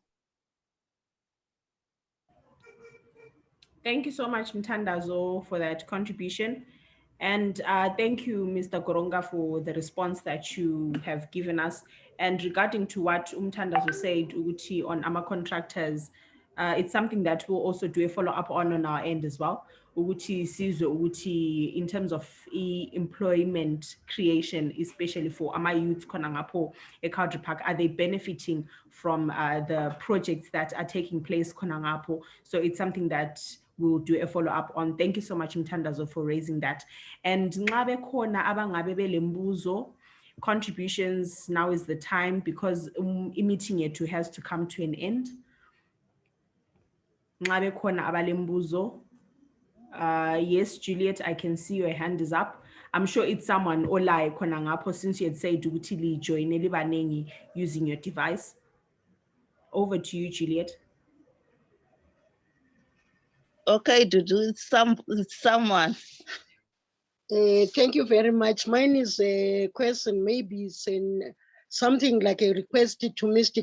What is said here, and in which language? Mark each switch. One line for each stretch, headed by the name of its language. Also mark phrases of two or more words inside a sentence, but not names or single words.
English: Thank you so much, Mthandazo, for that contribution. And thank you, Mr. Goronga, for the response that you have given us. And regarding to what Mthandazo said, Uguti, on our contractors, it's something that we'll also do a follow-up on our end as well.
North Ndebele: ukuthi sizwe ukuthi
English: in terms of employment creation, especially for ama youth
North Ndebele: khona ngapho eCowdray Park,
English: are they benefiting from the projects that are taking place
North Ndebele: khona ngapho?
English: So it's something that we'll do a follow-up on. Thank you so much, Mthandazo, for raising that.
North Ndebele: And nxa bekhona abangabe belembuzo,
English: contributions, now is the time, because meeting yethu has to come to an end.
North Ndebele: Nxa bekhona abalembuzo,
English: yes, Juliet, I can see your hand is up. I'm sure it's someone
North Ndebele: olaye khona ngapho,
English: since you had said
North Ndebele: ukuthi lijoyine libanengi
English: using your device. Over to you, Juliet. Okay, Dudu, it's someone. Thank you very much. Mine is a question, maybe it's something like a request to Mr.